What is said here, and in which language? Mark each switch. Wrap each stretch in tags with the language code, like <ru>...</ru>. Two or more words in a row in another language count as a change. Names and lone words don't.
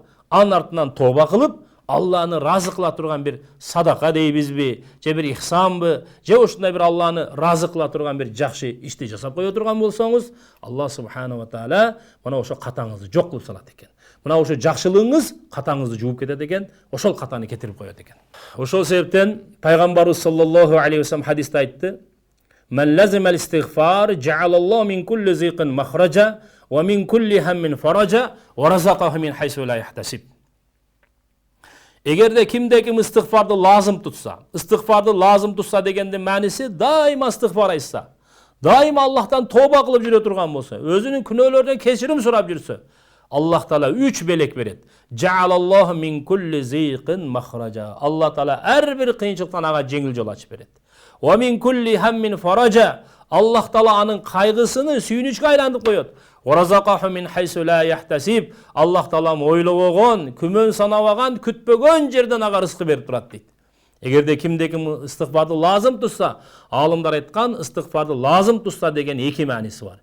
<ky>Анын артынан тооба кылып, Алланы разы кыла турган бир садака дейбизби, же бир ихсанбы, же ушундай бир Алланы разы кыла турган бир жакшы ишти жасап кое турган болсоңуз,</ky> <ar>الله سبحانه وتعالى</ar> <ky>мына ошо катаңызды жок кылып салат экен. Мына ошо жакшылыгыңыз катаңызды жууп кетет экен, ошол катаны кетирип коет экен. Ошол себептен пайгамбарыбыз</ky> <ar>صلى الله عليه وسلم</ar> <ky>хадисте айтты:</ky> <ar>"من لزم الاستغفار, جعل الله من كل ضيق مخرجا ومن كل هم فرجا ورزقه من حيث لا يحتسب."</ar> <ky>Эгерде кимде-ким истигфарды лазым тутса дегендин мааниси дайыма истигфар айтса, дайыма Аллахтан тооба кылып жүрө турган болсо, өзүнүн күнөөлөрүнөн кечирим сурап жүрсө, Аллах Таала 3 белек берет.</ky> <ar>جعل الله من كل ضيق مخرجا.</ar> <ky>Аллах Таала ар бир кыйынчылыктан ага жеңил жол ачып берет.</ky> <ar>ومن كل هم فرجا.</ar> <ky>Аллах Таала анын кайгысыны сүйүнүчкө айлантып коет.</ky> <ar>رزقه من حيث لا يحتسب.</ar> <ky>Аллах Таала ойлобогон, күмөн санабаган, күтпөгөн жерден ага рызкы берип турат дейт. Эгерде кимде-ким истигфарды лазым тутса, алымдар айткан истигфарды лазым тутса деген эки мааниси бар.</ky>